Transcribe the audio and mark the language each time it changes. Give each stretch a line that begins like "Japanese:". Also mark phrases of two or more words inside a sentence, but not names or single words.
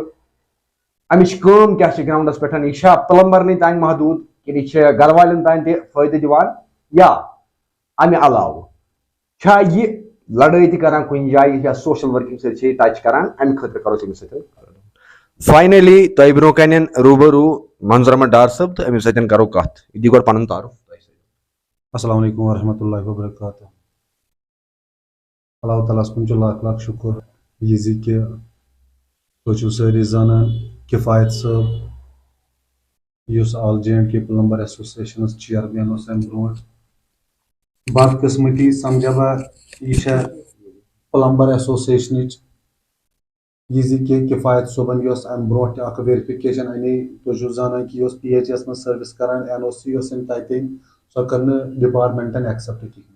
Kashmiri: امِچ کٲم کیاہ چھِ گراونڈس پٮ۪ٹھ یہِ چھا پلمبرنٕے تانۍ محدوٗد کِنہٕ یہِ چھِ گرٕ والٮ۪ن تانۍ تہِ فٲیدٕ دِوان یا امہِ علاوٕ چھا یہِ لڑٲے تہِ کران کُنہِ جایہِ یا
English: social working
Kashmiri: سۭتۍ چھِ یہِ ٹچ کران امہِ خٲطرٕ کرو أسۍ أمِس سۭتۍ فاینلی تۄہہِ برونٛہہ کنٮ۪ن روٗبروٗ منظور احمد ڈار صٲب تہٕ أمِس سۭتۍ کرو کتھ یہِ دی گۄڈٕ پنُن تعارُف.
Arabic: السلام علیکم ورحمۃ اللہ وبرکاتہ.
Kashmiri: اللہ تعالیٰ کُن چھُ لاکھ لاکھ شُکُر یہِ زِ کہِ تُہۍ چھِو سٲری زانان کِفایت صٲب یُس آل جے اینڈ کے پلمبر ایسوسیشنس چیئرمین اوس امہِ برونٛٹھ بدقٕسمتی سمجھا بہٕ یہِ چھےٚ پلمبر ایسوسیشنٕچ یہِ زِ کہِ کِفایت صٲبن یۄس امہِ برونٛٹھ تہِ اکھ ویرفکیشن انے تُہۍ چھِو زانان کہِ یہِ اوس پی ایچ ایس منٛز سٔروِس کران این او سی ٲس أمۍ تتہِ سۄ کٔر نہٕ ڈپارٹمنٹن ایکسپٹ کِہینۍ.